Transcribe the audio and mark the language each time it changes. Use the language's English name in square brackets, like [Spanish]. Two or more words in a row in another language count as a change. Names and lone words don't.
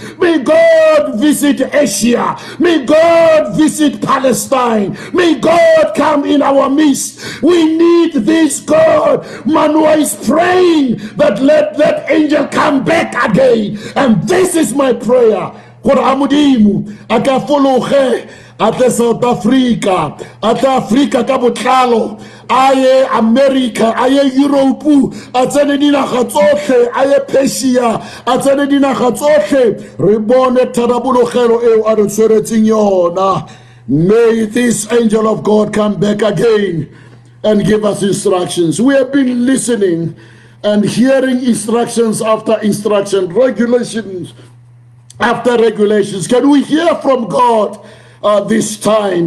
[English] May God visit Asia. May God visit Palestine. May God come in our midst. We need this God. Manoah is praying that let that angel come back again. And this is my prayer. [Tswana] Ate South Africa, ate Africa ka botlalo, aye America, aye Europe, atsene dinaga tsotlhe, aye Persia, atsene dinaga tsotlhe, re bone tharabologelo eo a re tshweretseng yona. [English] May this angel of God come back again and give us instructions. We have been listening and hearing instructions after instruction, regulations after regulations. Can we hear from God this time?